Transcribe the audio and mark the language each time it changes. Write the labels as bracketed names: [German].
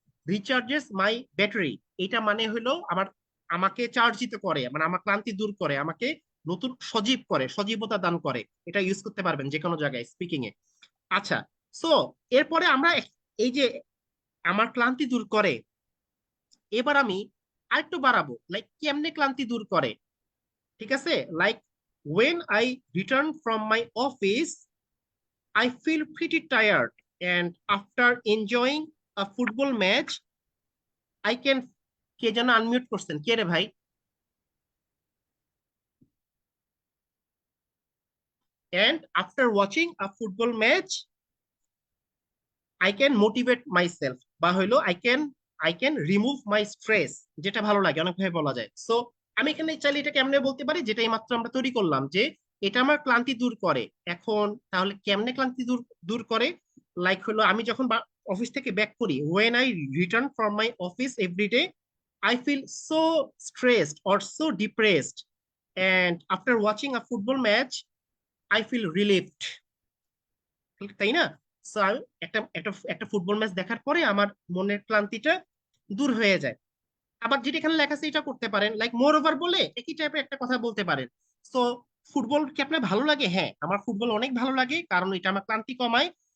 [English] recharges my battery, [Bangla] এটা মানে হলো আমাকে চার্জিত করে, মানে আমার ক্লান্তি দূর করে, আমাকে নতুন সজীব করে, সজীবতা দান করে। এটা ইউজ করতে পারবেন যে কোনো জায়গায় স্পিকিং এ। আচ্ছা, সো এরপরে আমরা এই যে আমার ক্লান্তি দূর করে, এবার আমি আরেকটু বাড়াবো, লাইক কেমনে ক্লান্তি দূর করে। ঠিক আছে, [English] like when I return from my office I feel pretty tired, and after enjoying a football match, I can, [Bangla] কে যেন আনমিউট করছেন, কে রে ভাই? [English] And after watching a football match, I can motivate myself, [Bangla] বা হইলো [English] I can remove my stress, [Bangla] যেটা ভালো লাগে, অনেক ভাবে বলা যায়। সো আমি এখানে চাইলে এটা কেমনে বলতে পারি, যেটা এই মাত্র আমরা তৈরি করলাম, যে এটা আমার ক্লান্তি দূর করে। এখন তাহলে কেমনে ক্লান্তি দূর দূর করে? লাইক হলো আমি যখন অফিস থেকে ব্যাক করি, [English] when I return from my office every day I feel so stressed or so depressed, and after watching a football match I feel relieved। [Bangla] তাই না? So, একটা একটা একটা ফুটবল ম্যাচ দেখার পরে আমার মনের ক্লান্তিটা দূর হয়ে যায়। আবার যেটা এখানে লেখা আছে এটা করতে পারেন, লাইক মোর ওভার বলে একই টাইপের একটা কথা বলতে পারেন। সো ফুটবল কি আপনার ভালো লাগে? হ্যাঁ, আমার ফুটবল অনেক ভালো লাগে, কারণ এটা আমার ক্লান্তি কমায়।